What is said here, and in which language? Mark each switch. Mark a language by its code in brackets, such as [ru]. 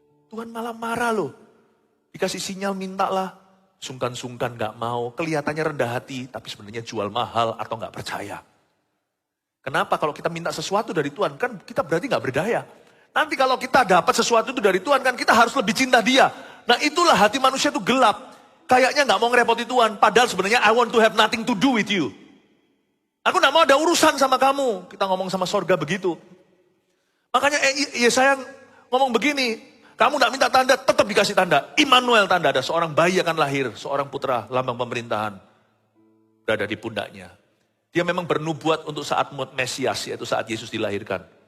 [id] Tuhan malah marah loh. Dikasih sinyal mintalah, sungkan-sungkan gak mau, kelihatannya rendah hati, tapi sebenarnya jual mahal atau gak percaya. Kenapa? Kalau kita minta sesuatu dari Tuhan, kan kita berarti gak berdaya. Nanti kalau kita dapat sesuatu itu dari Tuhan, kan kita harus lebih cinta Dia. Nah itulah hati manusia itu gelap. Kayaknya gak mau ngerepoti Tuhan, padahal sebenarnya [en] I want to have nothing to do with you. [id] Aku gak mau ada urusan sama kamu. Kita ngomong sama sorga begitu. Makanya Yesaya ngomong begini. Kamu gak minta tanda, tetap dikasih tanda. Immanuel tanda, ada seorang bayi akan lahir. Seorang putra, lambang pemerintahan. Berada di pundaknya. Dia memang bernubuat untuk saat Mesias, yaitu saat Yesus dilahirkan.